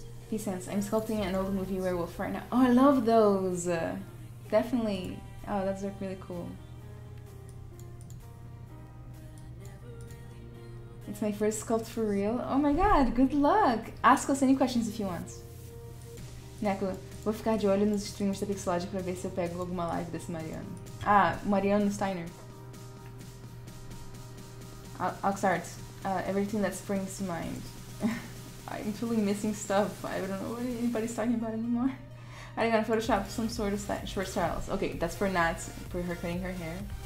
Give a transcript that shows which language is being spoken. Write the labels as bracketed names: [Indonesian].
[English] Peace sense. I'm sculpting an old movie werewolf right now. Oh, I love those. Definitely. Oh, that's really cool. It's my first sculpt for real. Oh my god, good luck. Ask us any questions if you want. [Portuguese] Neco, vou ficar de olho nos streams da Pixelage pra ver se eu pego alguma live desse Mariano. Ah, Mariano Steiner. [English] Oxart, everything that springs to mind. I'm totally missing stuff. I don't know what anybody's talking about anymore. I gotta Photoshop some sort of short styles. Okay, that's for Nat, for her cutting her hair.